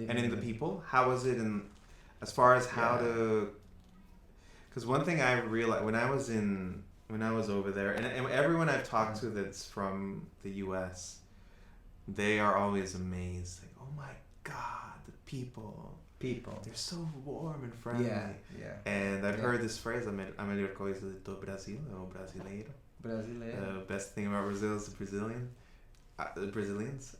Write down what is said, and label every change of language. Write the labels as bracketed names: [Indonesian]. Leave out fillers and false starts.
[English] in the people, how was it as far as how to? Because one thing I realized when I was over there, and everyone I've talked to that's from the U.S., they are always amazed. Like, oh my God, the people, they're so warm and friendly. Yeah. And I've heard this phrase, [Portuguese] a melhor coisa do Brasil é o brasileiro. [English] The best thing about Brazil is the Brazilians.